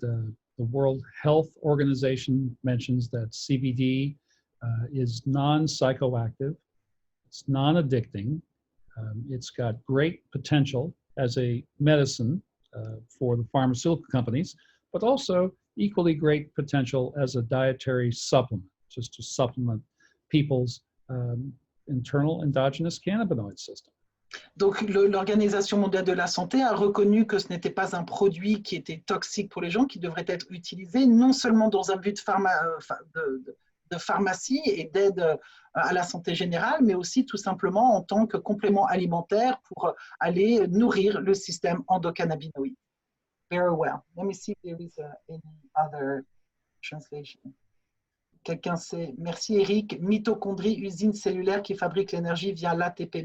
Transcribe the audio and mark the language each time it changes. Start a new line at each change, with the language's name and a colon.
English: The World Health Organization mentions that CBD is non-psychoactive, it's non-addicting, it's got great potential as a medicine for the pharmaceutical companies, but also equally great potential as a dietary supplement, just to supplement people's internal endogenous cannabinoid system.
French: Donc, l'Organisation mondiale de la santé a reconnu que ce n'était pas un produit qui était toxique pour les gens, qui devrait être utilisé non seulement dans un but de pharmacie et d'aide à la santé générale, mais aussi tout simplement en tant que complément alimentaire pour aller nourrir le système endocannabinoïde.
English: Very well. Let me see if there is any other translation.
French: Quelqu'un sait. Merci Eric. Mitochondrie, usine cellulaire qui fabrique l'énergie via l'ATP.